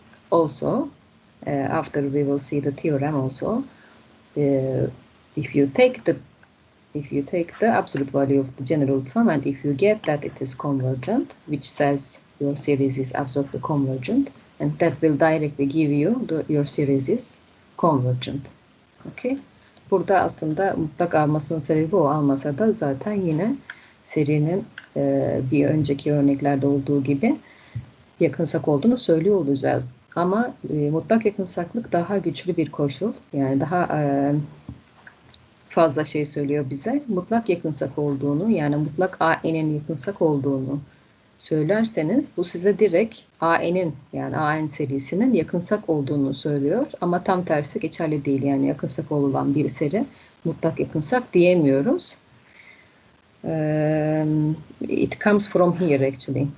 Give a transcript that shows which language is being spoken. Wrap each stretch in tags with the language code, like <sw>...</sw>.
<en>Also, after we will see the theorem also, if you take the absolute value of the general term, and if you get that it is convergent, which says your series is absolutely convergent, and that will directly give you your series is convergent. Okay.</en> <tr>Burada aslında mutlak almasının sebebi o, almasa da zaten yine serinin bir önceki örneklerde olduğu gibi yakınsak olduğunu söylüyor olacağız. Ama mutlak yakınsaklık daha güçlü bir koşul. Yani daha fazla şey söylüyor bize. Mutlak yakınsak olduğunu, yani mutlak AN'in yakınsak olduğunu söylerseniz bu size direkt AN'in, yani AN serisinin yakınsak olduğunu söylüyor. Ama tam tersi geçerli değil. Yani yakınsak olan bir seri mutlak yakınsak diyemiyoruz.</tr> <en>It comes from here actually.</en>